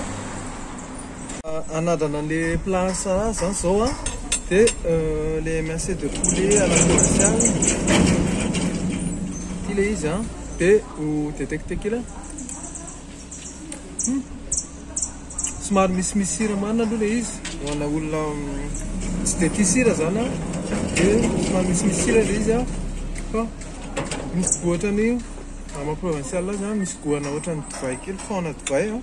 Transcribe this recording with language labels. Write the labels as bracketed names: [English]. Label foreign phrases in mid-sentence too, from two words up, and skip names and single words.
[Malagasy] Anadrana [French] le plat [Malagasy] zany zao dia [French] le émincé de poulet à la provençale. [Malagasy] Ty le izy dia ho teteketeky la somary misimisy sira marina aloha le izy ho ana olona tsy dia tia sira zany dia somary misimisy sira le izy fa misy goût ohatrany amin'ny provinciale zany misy goût ana ohatrany divay kely faona divay